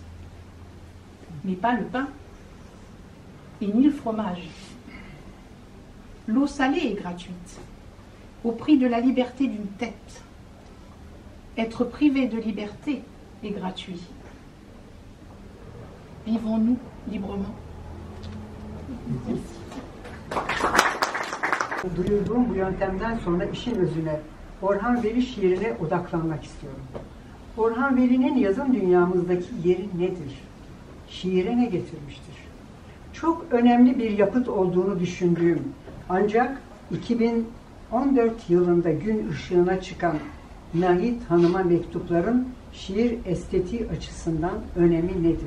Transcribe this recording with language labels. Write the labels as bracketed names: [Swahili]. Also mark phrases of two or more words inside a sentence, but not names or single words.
[French] Mais pas le pain et ni le fromage. L'eau salée est gratuite, au prix de la liberté d'une tête. Être privé de liberté est gratuit. Vivons-nous librement? [Turkish] Duyurduğum bu yöntemden sonra işin özüne, Orhan Veli şiirine odaklanmak istiyorum. Orhan Veli'nin yazın dünyamızdaki yeri nedir? Şiire ne getirmiştir? Çok önemli bir yapıt olduğunu düşündüğüm, ancak 2014 yılında gün ışığına çıkan Nahit Hanım'a mektupların şiir estetiği açısından önemi nedir?